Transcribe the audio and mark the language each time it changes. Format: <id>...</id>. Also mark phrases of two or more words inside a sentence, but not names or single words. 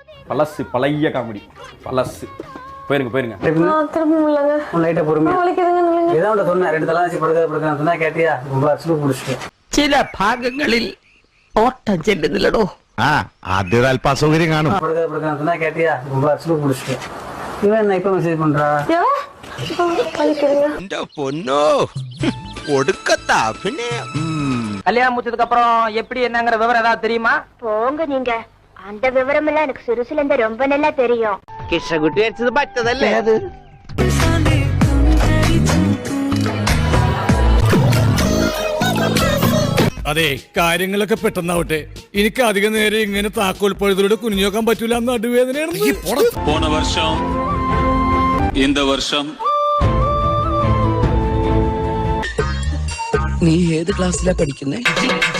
<ta>பழசு பழைய காமெடி பழசு. போயிருங்க போயிருங்க. திரும்ப முடியலங்க. லைட்டா பொறுமையா வலிக்குதுங்க. ஏதோ ஒன்று சொன்னேன், 2 தலை வச்சு படுக்க சொன்னா கேட்டியா? ரொம்ப அசுப்பு பிடிச்சிட்டு</ta> <ml>ചില ഭാഗങ്ങളിൽ ഓട്ടം ചെല്ലുന്നില്ലടോ. അത് അല്പ അസൗകര്യം കാണും.</ml> <ta>படுக்க சொன்னா கேட்டியா? ரொம்ப அசுப்பு பிடிச்சிட்டு இவன் என்ன இப்ப மெசேஜ் பண்றா? வலிக்குதுங்க.</ta> <ml>എന്റെ പൊന്നോ ഒടുക്കത്താ പിന്നെ.</ml> <ta>கல்யாணம் முடிச்சதுக்கு அப்புறம் எப்படி என்னங்கிற விவரம் ஏதாவது தெரியுமா? போங்க நீங்க. அந்த விவரம் எல்லாம் எனக்கு சிறுசுல இருந்து ரொம்ப நல்லா தெரியும்.</ta> <ml>കിഷകുട്ടി അടിച്ചത് പറ്റതല്ലേ അത്? അതെ, കാര്യങ്ങളൊക്കെ പെട്ടെന്നാവട്ടെ. എനിക്ക് അധികം നേരം ഇങ്ങനെ താക്കോൽ പഴുതിലൂടെ കുനിഞ്ഞു നോക്കാൻ പറ്റൂല. നടുവേദനയാണ്.</ml> <ta>போன வருஷம் இந்த வருஷம்</ta> <ml>നീ ഏത് ക്ലാസ്സിലാ പഠിക്കുന്നേ?</ml>